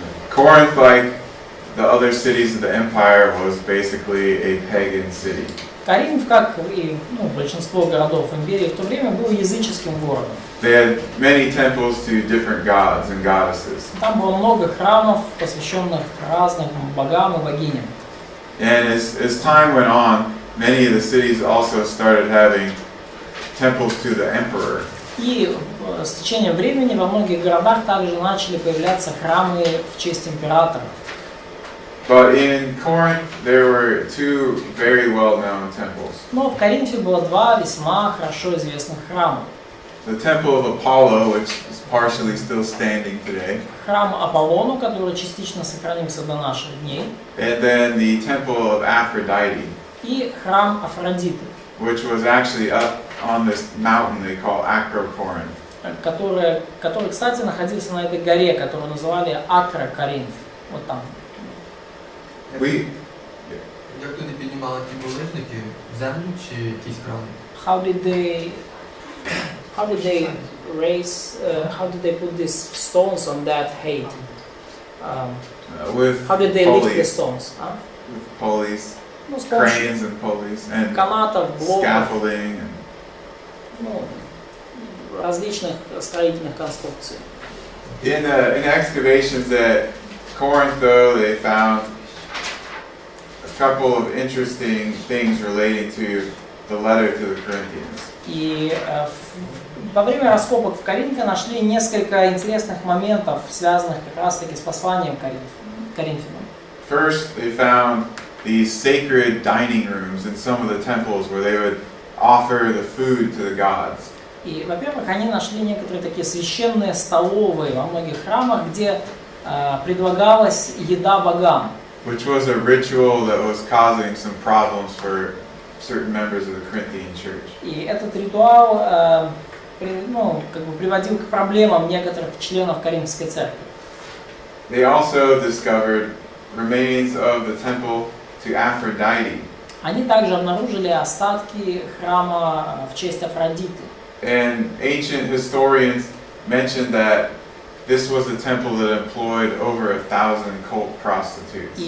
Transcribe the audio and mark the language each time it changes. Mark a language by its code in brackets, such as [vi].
[en] Corinth, like the other cities of the empire, was basically a pagan city. [ru] Коринф, как и большинство городов империи в то время, был языческим городом. [en] They had many temples to different gods and goddesses. [ru] Там было много храмов, посвященных разным богам и богиням. [en] And as time went on, many of the cities also started having temples to the emperor. [ru] И с течением времени во многих городах также начали появляться храмы в честь императора. [en] But in Corinth, there were two very well-known temples. [ru] Но в Коринфе было два весьма хорошо известных храма. [en] The temple of Apollo, which is partially still standing today, [ru] Храм Аполлону, который частично сохранился до наших дней, [en] and then the temple of Aphrodite, [ru] и храм Афродиты, [en] which was actually up on this mountain they call Acrocorinth. [ru] который, кстати, находился на этой горе, которую называли Акро-Коринф. Вот там. [uk] Як туди піднімали ті булижники? Землю чи якісь храми? [en] How did they put these stones on that height? With How did they lift the pulleys, stones? with pulleys, [ru] Ну, с помощью [en] cranes and pulleys, and [ru] канатов, блоков, [en] scaffolding. [ru] различных строительных конструкций. [en] In excavations at Corinth, though, they found a couple of interesting things relating to the letter to the Corinthians. [ru] И во время раскопок в Коринфе нашли несколько интересных моментов, связанных как раз-таки с посланием Коринфянам. [en] First, they found these sacred dining rooms in some of the temples where they would offer the food to the gods. [ru] И, во-первых, они нашли некоторые такие священные столовые во многих храмах, где предлагалась еда богам. [en] Which was a ritual that was causing some problems for certain members of the Corinthian church. [ru] И этот ритуал приводил к проблемам некоторых членов Коринфской церкви. [en] They also discovered remains of the temple to Aphrodite. [ru] Они также обнаружили остатки храма в честь Афродиты. [en] And ancient historians mentioned that this was a temple that employed over 1,000 cult prostitutes.